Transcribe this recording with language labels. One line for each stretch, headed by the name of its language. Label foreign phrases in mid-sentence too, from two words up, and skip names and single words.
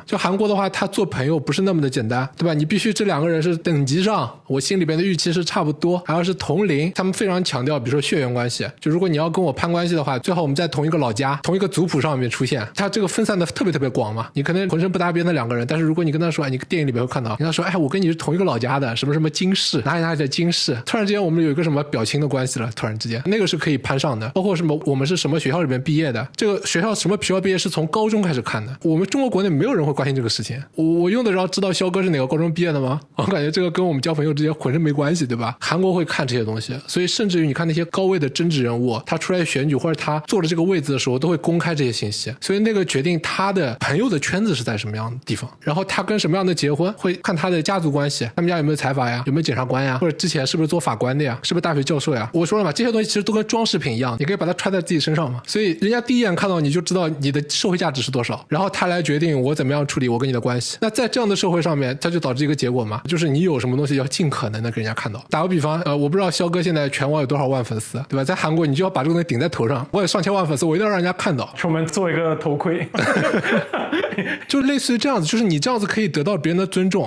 Chinese: 就韓國的話，他做朋友不是那麼的簡單，對吧？你必須這兩個人是等級上，我心裡邊的預期是差不多，還要是同齡。他們非常強調，比如說血緣關係，就如果你要跟我攀關係的話，最好我們在同一個老家、同一個族譜上面出現。他這個分散的特別特別廣嘛。你可能渾身不搭邊的兩個人，但是如果你跟他說，你電影裡面會看到，你跟他說，我跟你是同一個老家的，什麼什麼京市，哪裡的京市，突然之間我們有一個什麼表情的關係了，突然之間那個是可以攀上的。包括什麼我們是什麼學校裡面畢業的，這個學校什麼學校畢業是從高中開始看的。我們中國國內沒有人會關心這個事情。我用得着知道肖哥是哪個高中畢業的嗎？我感覺這個跟我們交朋友之間渾身沒關係，對吧？韓國會看這些東西，所以甚至於你看那些高位的政治人物，他出來選舉或者他坐了這個位子的時候，都會公開這些信息。所以那個決定他的朋友的圈子是在什麼樣的地方，然後他跟什麼樣的結婚，會看他的家族關係，他們家有沒有財閥呀，有沒有檢察官呀，或者之前是不是做法官的呀，是不是大學教授呀。我說了嘛，這些東西其實都跟裝飾品一樣，你可以把它穿在自己身上嘛。所以人家第一眼看到你就知道你的社会價值是多少，然後他來決定我怎麼樣處理我跟你的關係。那在這樣的社會上面，它就導致一個結果嘛，就是你有什麼東西要盡可能的給人家看到。打個比方，我不知道肖哥現在全網有多少萬粉絲，对吧？在韓國你就要把這個東西頂在頭上，我有上千萬粉絲，我一定要讓人家看到。出門做一個頭盔。就類似於這樣子，就是你這樣子可以得到別人的尊重。